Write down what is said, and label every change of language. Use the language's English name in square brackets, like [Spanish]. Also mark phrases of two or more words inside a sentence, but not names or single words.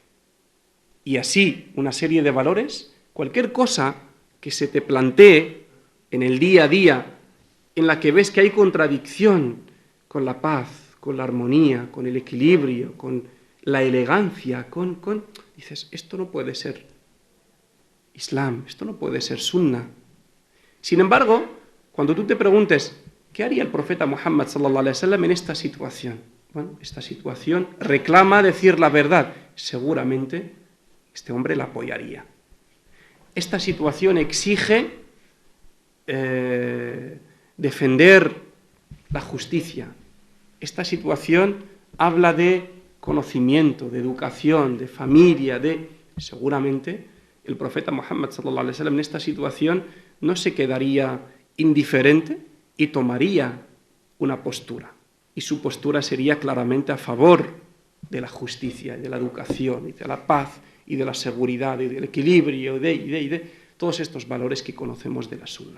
[Spanish] y así una serie de valores, cualquier cosa que se te plantee en el día a día, en la que ves que hay contradicción con la paz, con la armonía, con el equilibrio, con la elegancia, dices, esto no puede ser Islam, esto no puede ser sunna. Sin embargo, cuando tú te preguntes, ¿qué haría el profeta Muhammad [Arabic] صلى الله عليه وسلم [Spanish] en esta situación? Bueno, esta situación reclama decir la verdad. Seguramente este hombre la apoyaría. Esta situación exige defender la justicia. Esta situación habla de conocimiento, de educación, de familia, seguramente el profeta Muhammad [Arabic] صلى الله عليه وسلم [Spanish] en esta situación no se quedaría indiferente y tomaría una postura. Y su postura sería claramente a favor de la justicia, y de la educación, y de la paz, y de la seguridad, y del equilibrio, y de todos estos valores que conocemos de la Sunna.